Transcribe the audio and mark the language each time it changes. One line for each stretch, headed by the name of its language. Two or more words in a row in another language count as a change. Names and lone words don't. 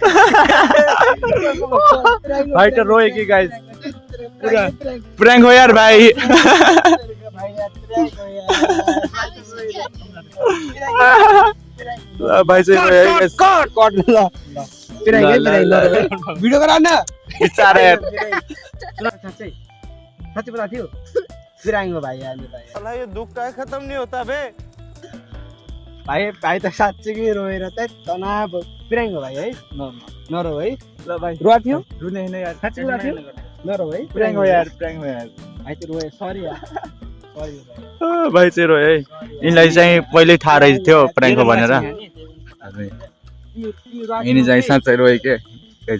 Nepali: भाइ त रोए कि गाइस पुरा प्रैंक हो यार भाइ भाइ चाहिँ रोए गाइस कट ल भिडियो गरा न बिचारा यार साँच्चै पता थियो बिराङ्गो भाइ आले भाइ
Hindi: साला यो दुख काहे खत्म नहीं होता बे
Nepali: भाइ त साँच्चै रोएर त तनाव बिराङ्गो भाइ है नरो है ल भाइ रुवा थियो रुने हैन यार साँच्चै रुवा थियो नरो है प्रैंक हो यार भाइ त रोए सरी यार सरी भाइ चाहिँ रोए है यिनलाई चाहिँ पहिल्यै थाहा रहेछ थियो प्रैंक हो भनेर यिनी चाहिँ साँच्चै रोए के गाइस